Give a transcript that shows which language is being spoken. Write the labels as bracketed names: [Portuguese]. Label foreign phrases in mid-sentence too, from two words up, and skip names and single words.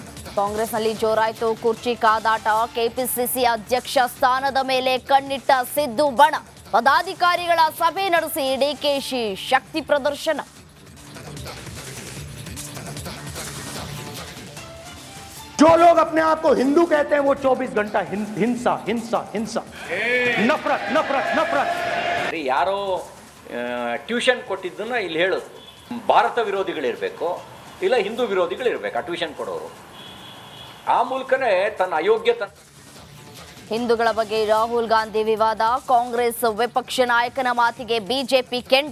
[Kannada] ಕಾಂಗ್ರೆಸ್ನಲ್ಲಿ ಜೋರಾಯಿತು ಕುರ್ಚಿ ಕಾದಾಟ. ಕೆಪಿಸಿಸಿ ಅಧ್ಯಕ್ಷ ಸ್ಥಾನದ ಮೇಲೆ ಕಣ್ಣಿಟ್ಟ ಸಿದ್ದು ಬಣ. ಪದಾಧಿಕಾರಿಗಳ ಸಭೆ ನಡೆಸಿ ಡಿಕೆಶಿ ಶಕ್ತಿ ಪ್ರದರ್ಶನ. [Hindi] जो लोग अपने आप को हिंदू कहते हैं वो 24 घंटा हिंसा हिंसा हिंसा नफरत नफरत नफरत. [Kannada] ಯಾರೋ ಟ್ಯೂಷನ್ ಕೊಟ್ಟಿದ್ದನ್ನ ಇಲ್ಲಿ ಹೇಳೋದು ಭಾರತ ವಿರೋಧಿಗಳಿರಬೇಕು ಇಲ್ಲ ಹಿಂದೂ ವಿರೋಧಿಗಳಿರಬೇಕು ಆ ಟ್ಯೂಷನ್ ಕೊಡೋರು. ಆ ಮೂಲಕನೇ ತನ್ನ ಅಯೋಗ್ಯತೆ. ಹಿಂದೂಗಳ ಬಗ್ಗೆ ರಾಹುಲ್ ಗಾಂಧಿ ವಿವಾದ. ಕಾಂಗ್ರೆಸ್ ವಿಪಕ್ಷ ನಾಯಕನ ಮಾತಿಗೆ ಬಿಜೆಪಿ ಕೆಂಡ.